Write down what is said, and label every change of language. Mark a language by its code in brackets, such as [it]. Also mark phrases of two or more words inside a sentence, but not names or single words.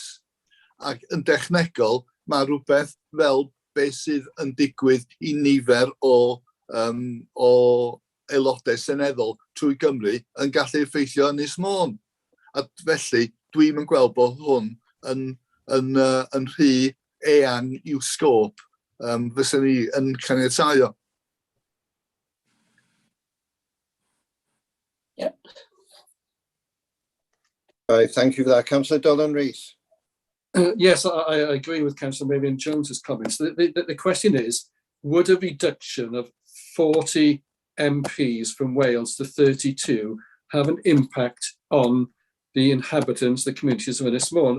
[cy] Ac yn dechnegol, mae rhywbeth fel beth sydd yn digwydd i nifer o aelodau seneddol trwy Gymru yn gallu effeithio Ynys Môn. A felly, dwi'n yn gweld bod hwn yn rhy eang i'w sgôp fysa ni yn caniatáu. [en] Yep. All right, thank you for that. Councillor Dolan Rees. Yes, I agree with Councillor Marion Jones's comments. The question is, would a reduction of 40 MPs from Wales to 32 have an impact on the inhabitants, the communities of Ynys Môn?